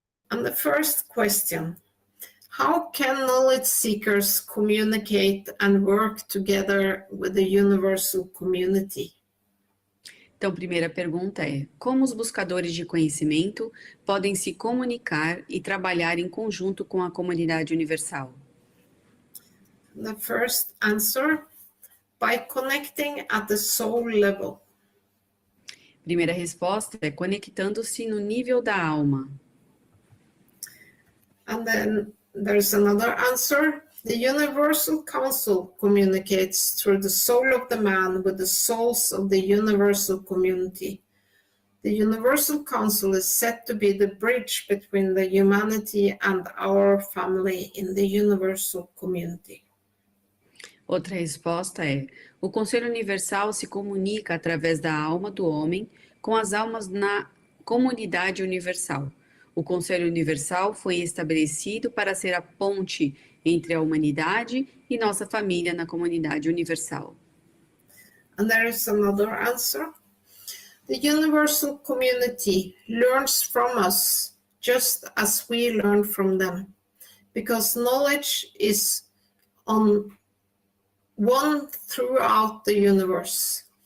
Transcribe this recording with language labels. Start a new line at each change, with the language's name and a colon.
English: And the first question, how can knowledge seekers communicate and work together with the universal community?
Portuguese: Então, primeira pergunta é: como os buscadores de conhecimento podem se comunicar e trabalhar em conjunto com a comunidade universal?
English: The first answer, by connecting at the soul level.
Portuguese: Primeira resposta é conectando-se no nível da alma.
English: And then there's another answer. The Universal Council communicates through the soul of the man with the souls of the universal community. The Universal Council is said to be the bridge between the humanity and our family in the universal community.
Portuguese: Outra resposta é: o Conselho Universal se comunica através da alma do homem com as almas na comunidade universal. O Conselho Universal foi estabelecido para ser a ponte entre a humanidade e nossa família na comunidade universal.
English: And there is another answer. The universal community learns from us just as we learn from them, because knowledge is on one throughout the universe.